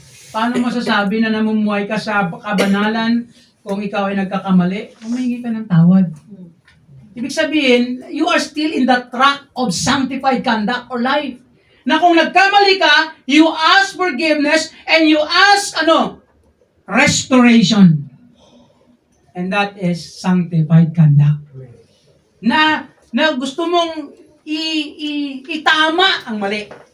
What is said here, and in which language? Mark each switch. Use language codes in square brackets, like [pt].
[tl] Paano masasabi na namumuhay ka sa kabanalan kung ikaw ay nagkakamali? Humingi ka ng tawad. Ibig sabihin, [en] you are still in the track of sanctified conduct or life. [tl] Na kung nagkamali ka, [en] you ask forgiveness and you ask, restoration. And that is sanctified conduct. [tl] Na gusto mong itama ang mali.